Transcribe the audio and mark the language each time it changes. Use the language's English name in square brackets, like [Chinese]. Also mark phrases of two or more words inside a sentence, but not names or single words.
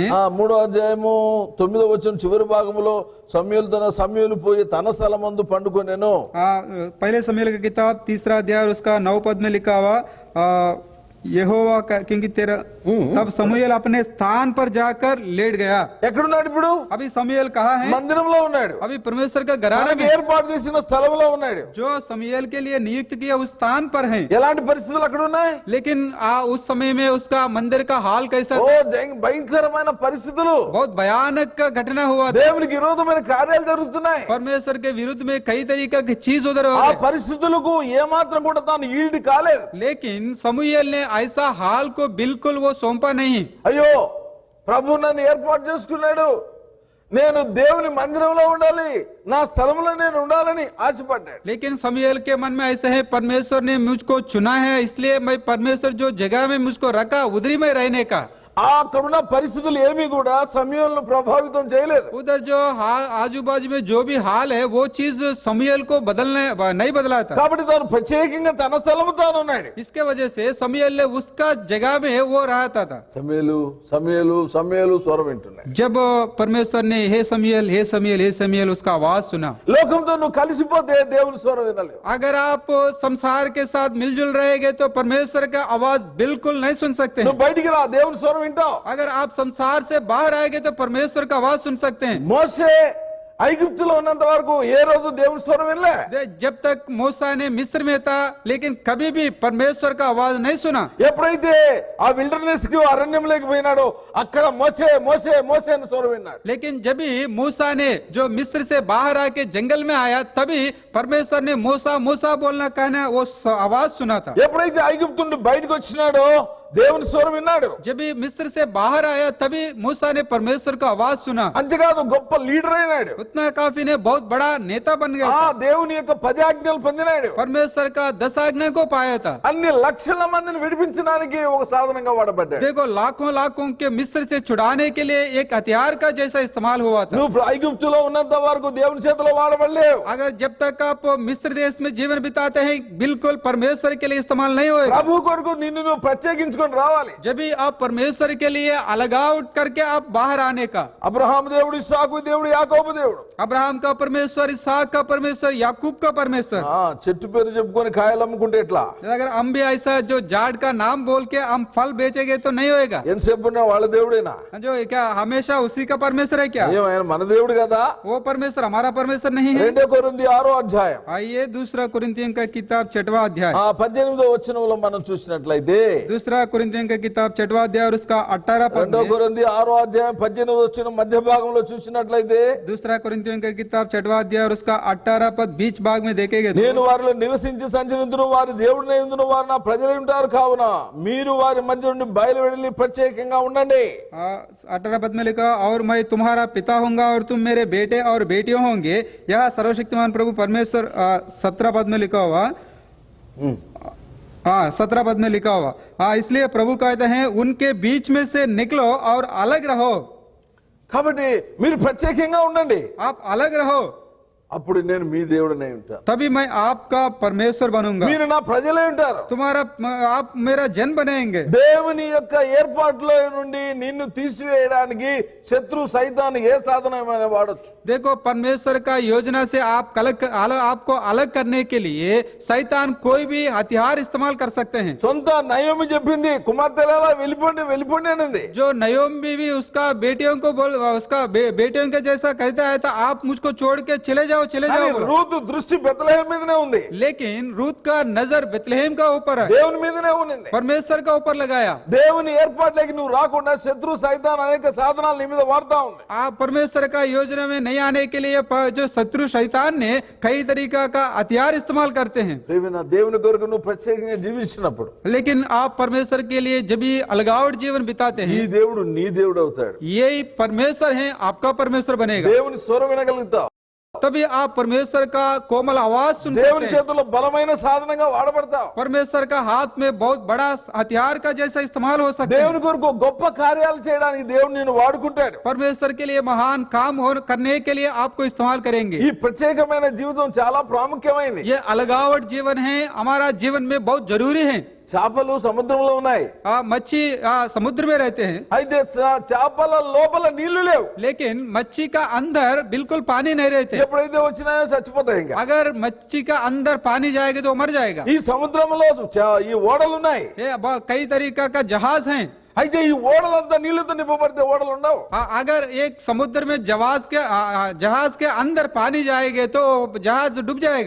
[Telugu] 3వ అధ్యాయము 9వ వచనం చివరి భాగంలో సమూయేలు పోయి తన స్థలమందు పండుకొనెను. [Hindi] पहले समूएल का किताब 3रा अध्याय और उसका 9 पद में लिखा हुआ यहोवा का क्योंकि तेरा तब समूएल अपने स्थान पर जाकर लेट गया। [Telugu] ఎక్కడున్నాడు ఇప్పుడు? [Hindi] अभी समूएल कहाँ है? [Telugu] మందిరంలో ఉన్నాడు. [Hindi] अभी परमेश्वर का घराना [Telugu] మనకు [Hindi] में [Telugu] ఏర్పాటు చేసిన స్థలంలో ఉన్నాడు. [Hindi] जो समूएल के लिए नियुक्त किया उस स्थान पर है। [Telugu] ఎలాంటి పరిస్థితులు అక్కడ ఉన్నాయి? [Hindi] लेकिन उस समय में उसका मंदिर का हाल कैसा [Telugu] ఓ [Hindi] था? [Telugu] భయంకరమైన పరిస్థితులు. [Hindi] बहुत भयानक घटना हुआ था। [Telugu] దేవునికి విరోధమైన కార్యాలు జరుగుతున్నాయి. [Hindi] परमेश्वर के विरुद्ध में कई तरीका की चीज उधर हो [Telugu] ఆ [Hindi] रही। [Telugu] పరిస్థితులకు ఏమాత్రం కూడా తాను ఈల్డ్ కాలేదు. [Hindi] लेकिन समूएल ने ऐसा हाल को बिल्कुल वो सौंपा नहीं। [Telugu] అయ్యో ప్రభు నన్ను ఏర్పాటు చేసుకున్నాడు, నేను దేవుని మందిరంలో ఉండాలి, నా స్థలంలో నేను ఉండాలని ఆశపడ్డాడు. [Hindi] लेकिन समूएल के मन में ऐसा है परमेश्वर ने मुझको चुना है इसलिए मैं परमेश्वर जो जगह में मुझको रखा उधरी में रहने का। [Telugu] అక్కడున్న పరిస్థితులు ఏమీ కూడా సమూయేలును ప్రభావితం చేయలేదు. [Hindi] उधर जो आजू बाजू में जो भी हाल है वो चीज समूएल को बदलने नहीं बदला था। [Telugu] కాబట్టి తాను ప్రత్యేకంగా తన స్థలము తాను ఉన్నాడు. [Hindi] इसके वजह से समूएल ने उसका जगह में वो रहता था। [Telugu] సమూయేలు సమూయేలు సమూయేలు స్వరం వింటున్నాడు. [Hindi] जब परमेश्वर ने हे समूएल हे समूएल हे समूएल उसका आवाज सुना। [Telugu] లోకంతో నువ్వు కలిసిపోతే దేవుని స్వరం వినలేవు. [Hindi] अगर आप संसार के साथ मिलजुल रहेंगे तो परमेश्वर का आवाज बिल्कुल नहीं सुन सकते हैं। [Telugu] నువ్వు బయటికి రా, దేవుని స్వరం వింటావు. [Hindi] अगर आप संसार से बाहर आएंगे तो परमेश्वर का आवाज सुन सकते हैं। [Telugu] మోషే ఐగుప్తులో ఉన్నంత వరకు ఏ రోజు దేవుని స్వరం వినలే. [Hindi] जब तक मूसा ने मिस्र में था लेकिन कभी भी परमेश्वर का आवाज नहीं सुना। [Telugu] ఎప్పుడైతే ఆ విల్డర్నెస్ కి అరణ్యంలోకి పోయినాడో అక్కడ మోసే మోసే మోసే అని స్వరం విన్నాడు. [Hindi] लेकिन जब भी मूसा ने जो मिस्र से बाहर आके जंगल में आया तभी परमेश्वर ने मूसा मूसा बोलना कहना वो आवाज सुना था। [Telugu] ఎప్పుడైతే ఐగుప్తు నుండి బయటకు వచ్చినాడో దేవుని స్వరం విన్నాడు. [Hindi] जब भी मिस्र से बाहर आया तभी मूसा ने परमेश्वर का आवाज सुना। [Telugu] అంతేకాదు గొప్ప లీడర్ అయినాడు. [Hindi] उतना काफी ने बहुत बड़ा नेता बन गया [Telugu] ఆ [Hindi] था। [Telugu] దేవుని యొక్క 10 ఆజ్ఞలు పొందినాడు. [Hindi] परमेश्वर का 10 आज्ञा को पाया था। [Telugu] అన్ని లక్షల మందిని విడిపించడానికి ఒక సాధనంగా వాడబడ్డాడు. [Hindi] देखो लाखों लाखों के मिस्र से छुड़ाने के लिए एक हथियार का जैसा इस्तेमाल हुआ था। [Telugu] నువ్వు ఐగుప్తులో ఉన్నంత వరకు దేవుని చేతిలో వాడబడలేవు. [Hindi] अगर जब तक आप मिस्र देश में जीवन बिताते हैं बिल्कुल परमेश्वर के लिए इस्तेमाल नहीं होगा। [Telugu] ప్రభు కొరకు నిన్ను నువ్వు ప్రత్యేకించుకొని రావాలి. [Hindi] जब भी आप परमेश्वर के लिए अलगाव करके आप बाहर आने का। [Telugu] అబ్రహాం దేవుడు, ఇస్సాకు దేవుడు, యాకోబు దేవుడు. [Hindi] अब्राहम का परमेश्वर, इसहाक का परमेश्वर, याकूब का परमेश्वर। [Telugu] చెట్టు పేరు చెప్పుకొని కాయలు అమ్ముకుంటే ఎట్లా? [Hindi] अगर हम भी ऐसा जो जाड़ का नाम बोल के हम फल बेचेंगे तो नहीं होएगा। [Telugu] ఎంతసేపు ఉన్నా వాళ్ళ దేవుడేనా? [Hindi] जो क्या हमेशा उसी का परमेश्वर है क्या? [Telugu] ఏమైనా మన దేవుడు కదా. [Hindi] वो परमेश्वर हमारा परमेश्वर नहीं है। [Telugu] 2 కొరింథీ 6వ అధ్యాయం [Hindi] आइए दूसरा कुरिन्थियों का किताब 6वां अध्याय। [Telugu] 18వ వచనంలో మనం చూసినట్లయితే [Hindi] दूसरा कुरिन्थियों का किताब 6वां अध्याय और उसका 18 पद [Telugu] 2 [Hindi] में। [Telugu] కొరింథీ 6వ అధ్యాయం 18వ వచనం మధ్య భాగంలో చూసినట్లయితే [Hindi] दूसरा कुरिन्थियों का किताब 6वां अध्याय और उसका 18 पद बीच भाग में देखेंगे तो, [Telugu] నేను వారిలో నివసించి సంచరించును, వారి దేవుడిని ఎందును, వారు నా ప్రజలు ఉంటారు కావున మీరు వారి మధ్య నుండి బయలు వెళ్ళి ప్రత్యేకంగా ఉండండి. [Hindi] 18 पद में लिखा और मैं तुम्हारा पिता होऊंगा और तुम मेरे बेटे और बेटियों होंगे। यह सर्वशक्तिमान प्रभु परमेश्वर 17 पद में लिखा हुआ। 17 पद में लिखा हुआ। इसलिए प्रभु कहते हैं उनके बीच में से निकलो और अलग रहो। [Telugu] కాబట్టి మీరు ప్రత్యేకంగా ఉండండి, [Hindi] आप अलग रहो [Telugu] అప్పుడు నేను మీ దేవుడినై ఉంటాను. [Hindi] तभी मैं आपका परमेश्वर बनूंगा, [Telugu] మీరు నా ప్రజలై ఉంటారు. [Hindi] तुम्हारा आप मेरा जन बनेंगे। [Telugu] దేవుని యొక్క ఏర్పాటులో నుండి నిన్ను తీసివేయడానికి శత్రు సైతాను ఏ సాధనమైన వాడొచ్చు. [Hindi] देखो परमेश्वर का योजना से आपको अलग करने के लिए शैतान कोई भी हथियार इस्तेमाल कर सकते हैं। [Telugu] సొంత నయోమి చెప్పింది, కుమార్తెలారా వెళ్ళిపోండి వెళ్ళిపోండి అనింది. [Hindi] जो नयोमी भी उसका बेटियों को उसका बेटियों के जैसा कहता है तो आप मुझको छोड़ के चले जाओ जाओ चले [Telugu] కానీ [Hindi] जाओ बोला। [Telugu] రూతు దృష్టి బెత్లెహేం మీదనే ఉంది, [Hindi] लेकिन रूत का नजर बेतलहम का ऊपर है, [Telugu] దేవుని మీదనే ఉంది. [Hindi] परमेश्वर का ऊपर लगाया। [Telugu] దేవుని ఏర్పాట్లోకి నువ్వు రాకుండా శత్రు సైతాన్ అనేక సాధనాలు నీ మీద వాడుతా ఉంది. [Hindi] आप परमेश्वर का योजना में नहीं आने के लिए जो शत्रु शैतान ने कई तरीका का हथियार इस्तेमाल करते हैं। [Telugu] ప్రియమైన దేవుని కొరకు నువ్వు ప్రత్యేకంగా జీవించినప్పుడు [Hindi] लेकिन आप परमेश्वर के लिए जब भी अलगावट जीवन बिताते [Telugu] ఈ [Hindi] हैं, [Telugu] దేవుడు నీ దేవుడు అవుతాడు. [Hindi] यही परमेश्वर है, आपका परमेश्वर बनेगा। [Telugu] దేవుని స్వరం వినగలుగుతావు, [Hindi] तभी आप परमेश्वर का कोमल आवाज सुन [Telugu] దేవుని [Hindi] सकते हैं। [Telugu] చేతుల్లో బలమైన సాధనంగా వాడబడతావు. [Hindi] परमेश्वर का हाथ में बहुत बड़ा हथियार का जैसा इस्तेमाल हो सकता है। [Telugu] దేవుని కొరకు గొప్ప కార్యాలు చేయడానికి దేవుడు నిన్ను వాడుకుంటాడు. [Hindi] परमेश्वर के लिए महान काम करने के लिए आपको इस्तेमाल करेंगे। [Telugu] ఈ ప్రత్యేకమైన జీవితం చాలా ప్రాముఖ్యమైనది. [Hindi] ये अलगावट जीवन है, हमारा जीवन में बहुत जरूरी है। [Telugu] చేపలు సముద్రంలో ఉన్నాయి, [Hindi] मच्छी समुद्र में रहते हैं, [Telugu] అయితే చేపల లోపల నీళ్లు లేవు. [Hindi] लेकिन मच्छी का अंदर बिल्कुल पानी नहीं रहते। [Telugu] ఎప్పుడైతే వచ్చినాయో చచ్చిపోతాయి. ఇంకా [Hindi] अगर मच्छी का अंदर पानी जाएगा तो मर जाएगा। [Telugu] ఈ సముద్రంలో ఈ ఓడలు ఉన్నాయి, [Hindi] ये कई तरीका का जहाज हैं। [Telugu] అయితే ఈ ఓడలంతా నీళ్లతో నింపబడితే ఓడలు ఉండవు. [Hindi] अगर एक समुद्र में जहाज के अंदर पानी जाएगा तो जहाज डूब जाएगा।